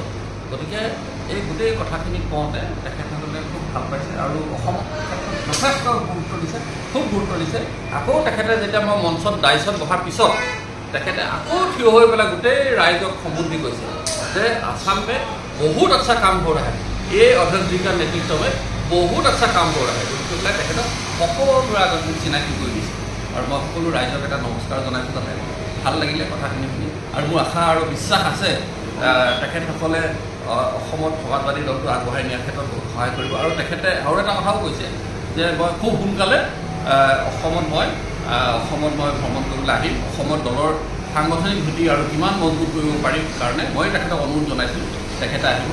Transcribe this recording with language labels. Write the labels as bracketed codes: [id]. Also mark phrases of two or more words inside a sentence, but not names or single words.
[as] গতিকে এই গোটেই কথাখিনি কওঁতে তেখেতসকলে খুব ভাল পাইছে আৰু অসমত যথেষ্ট গুৰুত্ব দিছে, খুব গুৰুত্ব দিছে। আকৌ তেখেতে যেতিয়া মই মঞ্চত ডাইচত বহাৰ পিছত তেখেতে আকৌ থিয় হৈ পেলাই গোটেই ৰাইজক সম্বোধি কৈছে যে [hi] असम में बहुत अच्छा काम हो रहा है, [as] এই অধ্যক্ষ [hi] जी का नेतृत्व में बहुत अच्छा काम हो रहा है [as] বুলি পেলাই তেখেতক সকলোৰে আগত মোক চিনাকি কৰি দিছে। আৰু মই সকলো ৰাইজক এটা নমস্কাৰ জনাইছোঁ। তাতে ভাল লাগিলে কথাখিনি শুনি আৰু মোৰ আশা আৰু বিশ্বাস আছে তেখেতসকলে অসমত সমাজবাদী দলটো আগবঢ়াই নিয়াৰ ক্ষেত্ৰত বহুত সহায় কৰিব। আৰু তেখেতে আৰু এটা কথাও কৈছে যে মই খুব সোনকালে অসমত মই ভ্ৰমণ কৰিবলৈ আহিম, অসমৰ দলৰ সাংগঠনিক ভেটি আৰু কিমান মজবুত কৰিব পাৰিম কাৰণে মই তেখেতক অনুৰোধ জনাইছোঁ তেখেতে আহিব।